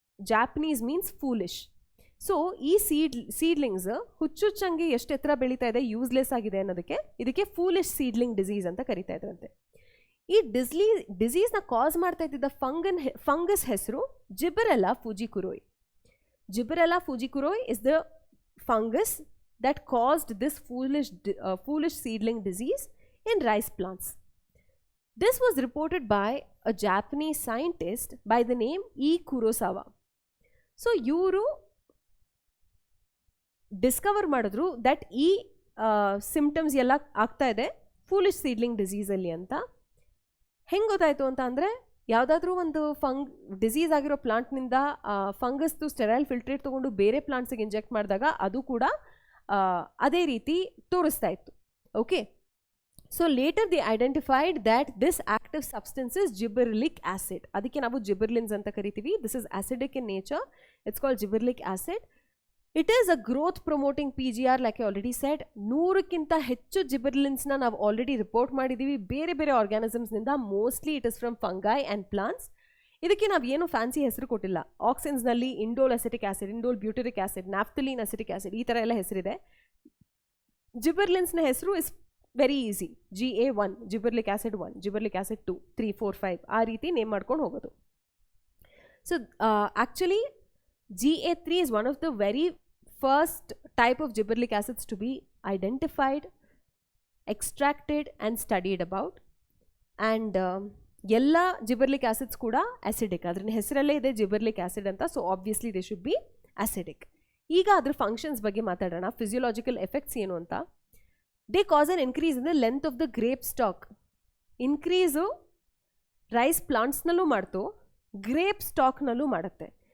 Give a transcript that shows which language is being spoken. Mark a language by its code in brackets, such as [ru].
[en] Japanese means foolish. [kn] So ಈ seedlings ಹುಚ್ಚುಚ್ಚಂಗೆ ಎಷ್ಟು ಎತ್ತರ ಬೆಳೀತಾ ಇದೆ, ಯೂಸ್ಲೆಸ್ ಆಗಿದೆ ಅನ್ನೋದಕ್ಕೆ ಇದಕ್ಕೆ ಫೂಲಿಶ್ ಸೀಡ್ಲಿಂಗ್ ಡಿಸೀಸ್ ಅಂತ ಕರಿತಾ ಇದ್ರಂತೆ. ಈ ಡಿಸೀಸ್ನ ಕಾಸ್ ಮಾಡ್ತಾ ಇದ್ದಿದ್ದ ಫಂಗಸ್ ಹೆಸರು ಜಿಬರೆಲ್ಲಾ ಫುಜಿಕುರೋಯ್. [en] Gibberella fujikuroi is the fungus that caused this foolish seedling disease in rice plants. This was reported by a Japanese scientist by the name E. Kurosawa. [kn] So ಇವರು ಡಿಸ್ಕವರ್ ಮಾಡಿದ್ರು ದಟ್ ಈ ಸಿಂಪ್ಟಮ್ಸ್ ಎಲ್ಲ ಆಗ್ತಾ ಇದೆ ಫೂಲಿಶ್ ಸೀಡ್ಲಿಂಗ್ ಡಿಸೀಸಲ್ಲಿ ಅಂತ. ಹೆಂಗೆ ಗೊತ್ತಾಯಿತು ಅಂತ ಅಂದರೆ, ಯಾವುದಾದ್ರೂ ಒಂದು ಡಿಸೀಸ್ ಆಗಿರೋ ಪ್ಲಾಂಟ್ನಿಂದ ಫಂಗಸ್ದು ಸ್ಟೆರೈಲ್ ಫಿಲ್ಟ್ರೇಟ್ ತೊಗೊಂಡು ಬೇರೆ ಪ್ಲಾಂಟ್ಸಿಗೆ ಇಂಜೆಕ್ಟ್ ಮಾಡಿದಾಗ ಅದು ಕೂಡ ಅದೇ ರೀತಿ ತೋರಿಸ್ತಾ ಇತ್ತು. [en] Okay, so later they identified that this active substance is gibberellic acid. [kn] ಅದಕ್ಕೆ ನಾವು ಜಿಬೆರ್ಲಿನ್ಸ್ ಅಂತ ಕರಿತೀವಿ. [en] This is acidic in nature. It's called gibberellic acid. It is a growth promoting PGR like I already said. [kn] 100ಕ್ಕಿಂತ ಹೆಚ್ಚು ಜಿಬೆರ್ಲಿನ್ಸ್ನ ನಾವು ಆಲ್ರೆಡಿ ರಿಪೋರ್ಟ್ ಮಾಡಿದ್ದೀವಿ ಬೇರೆ ಬೇರೆ ಆರ್ಗ್ಯಾನಿಸಮ್ಸ್ನಿಂದ. [en] Mostly it is from fungi and plants. [kn] ಇದಕ್ಕೆ ನಾವು ಏನು ಫ್ಯಾನ್ಸಿ ಹೆಸರು ಕೊಟ್ಟಿಲ್ಲ. ಆಕ್ಸಿನ್ಸ್ನಲ್ಲಿ indole acetic acid, indole ಬ್ಯೂಟರಿಕ್ acid, ನ್ಯಾಫ್ಥಲೀನ್ acetic acid, ಈ ಥರ ಎಲ್ಲ ಹೆಸರಿದೆ. ಜಿಬೆರ್ಲಿನ್ಸ್ನ ಹೆಸರು is very easy. GA1 ಜಿಬೆರ್ಲಿಕ್ acid 1, ಜಿಬೆರ್ಲಿಕ್ acid 2, 3, 4, 5 ಆ ರೀತಿ ನೇಮ್ ಮಾಡ್ಕೊಂಡು ಹೋಗೋದು. [en] So actually GA3 is one of the very first type of gibberellic acids to be identified, extracted and studied about. [kn] And ಎಲ್ಲ ಜಿಬೆರ್ಲಿಕ್ ಆಸಿಡ್ಸ್ ಕೂಡ ಆಸಿಡಿಕ್. ಅದ್ರ ಹೆಸರಲ್ಲೇ ಇದೆ ಜಿಬೆರ್ಲಿಕ್ ಆಸಿಡ್ ಅಂತ. [en] So obviously they should be acidic. [kn] ಈಗ ಅದ್ರ ಫಂಕ್ಷನ್ಸ್ ಬಗ್ಗೆ ಮಾತಾಡೋಣ. ಫಿಸಿಯೋಲಾಜಿಕಲ್ ಎಫೆಕ್ಟ್ಸ್ ಏನು ಅಂತ. [en] They cause an increase in the length of the grape stalk. [kn] Increase rice ಪ್ಲಾಂಟ್ಸ್ನಲ್ಲೂ ಮಾಡ್ತು, ಗ್ರೇಪ್ ಸ್ಟಾಕ್ನಲ್ಲೂ ಮಾಡುತ್ತೆ.